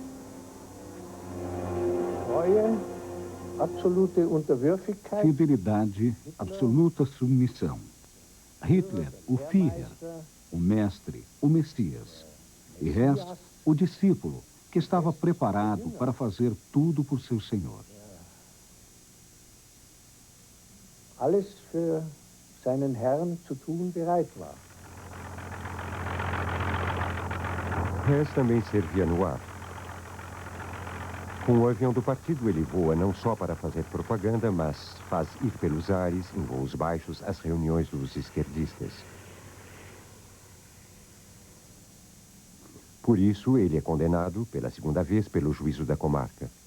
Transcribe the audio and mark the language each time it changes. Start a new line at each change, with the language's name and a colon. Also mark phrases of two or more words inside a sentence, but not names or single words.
Portuguese: Fidelidade, absoluta submissão. Hitler, o Führer, o mestre, o Messias. E Hess, o discípulo, que estava preparado para fazer tudo por seu senhor.
German: Alles für seinen Herrn zu tun bereit war.
Portuguese: Hess também servia no ar. Com o avião do partido, ele voa não só para fazer propaganda, mas faz ir pelos ares, em voos baixos, as reuniões dos esquerdistas. Por isso, ele é condenado, pela segunda vez, pelo juízo da comarca.